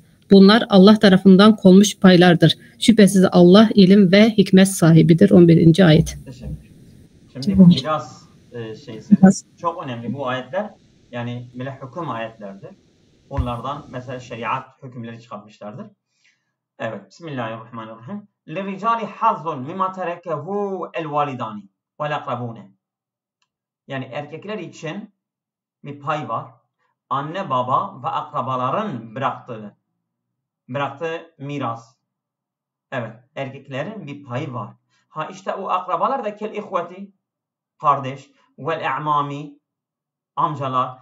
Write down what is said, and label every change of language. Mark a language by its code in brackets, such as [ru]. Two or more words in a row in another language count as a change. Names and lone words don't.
[tr] Bunlar Allah tarafından konmuş paylardır. Şüphesiz Allah ilim ve hikmet sahibidir. 11. ayet. Teşekkür. Şimdi bu miras şeysi çok önemli bu ayetler. Yani böyle hüküm ayetlerdir. Onlardan mesela şeriat hükümleri çıkartmışlardır. Evet. [ar] Bismillahirrahmanirrahim. لِرِجَالِ حَظٌ مِمَا تَرَكَهُ الْوَالِدَانِ وَالْاَقْرَبُونَ. [tr] Yani erkekler için bir pay var. Anne baba ve akrabaların bıraktığı miras. Evet. Erkeklerin bir payı var. Ha işte o akrabalar da [ar] كالإخوة, [tr] kardeş, [ar] والأعمام, [tr] amcalar.